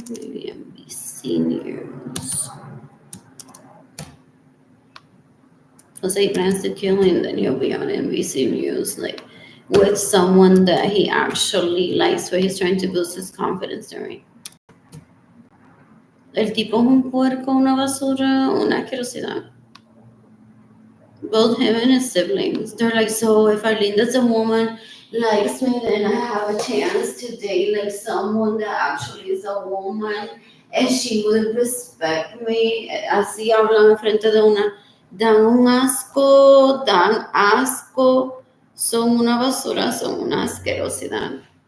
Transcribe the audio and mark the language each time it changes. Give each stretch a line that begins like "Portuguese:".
English: Maybe NBC News. Let's say he plans to kill him, then he'll be on NBC News, like with someone that he actually likes, where he's trying to boost his confidence during.
Spanish: El tipo es un puerco, una basura, una asquerosidad.
English: Both him and his siblings. They're like, so if Arlene, that's a woman, likes me, then I have a chance to date like someone that actually is a woman and she would respect me.
Spanish: Así hablan frente de una. Dan un asco, dan asco. Son una basura, son una asquerosidad.